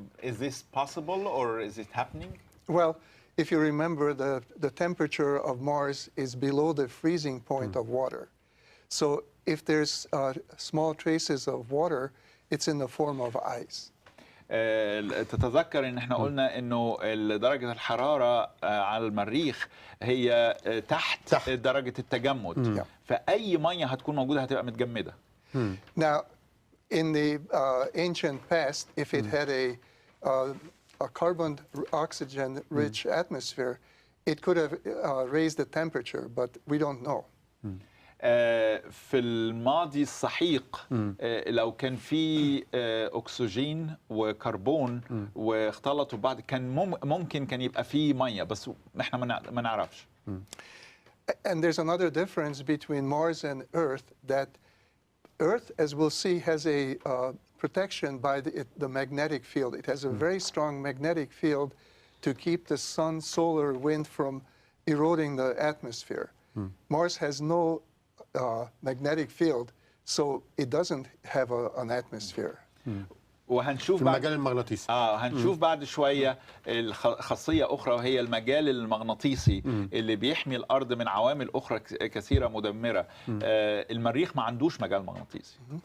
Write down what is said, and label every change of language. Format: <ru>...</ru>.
<en>Is this possible, or is it happening? Well, if you remember, the temperature of Mars is below the freezing point of water. So if there's small traces of water, it's in the form of ice.</en> <ar>تتذكر ان احنا قلنا انه درجة الحرارة على المريخ هي تحت درجة التجمد، فأي مية هتكون موجودة هتبقى متجمدة.</ar> <en>Now, in the ancient past, if it had a carbon oxygen rich atmosphere, it could have raised the temperature, but we don't know.</en> <ar>في الماضي السحيق لو كان في اكسجين وكربون واختلطوا ببعض كان ممكن كان يبقى في ميه، بس احنا ما نعرفش.</ar> <en>And there's another difference between Mars and Earth, that Earth, as we'll see, has a protection by the magnetic field. It has a very strong magnetic field to keep the sun, solar wind from eroding the atmosphere. Mars has no magnetic field, so it doesn't have an atmosphere.</en> <ar>وهنشوف المجال المغناطيسي. هنشوف بعد شويه خاصيه اخرى، وهي المجال المغناطيسي اللي بيحمي الارض من عوامل اخرى كثيره مدمره. المريخ ما عندوش مجال مغناطيسي</ar>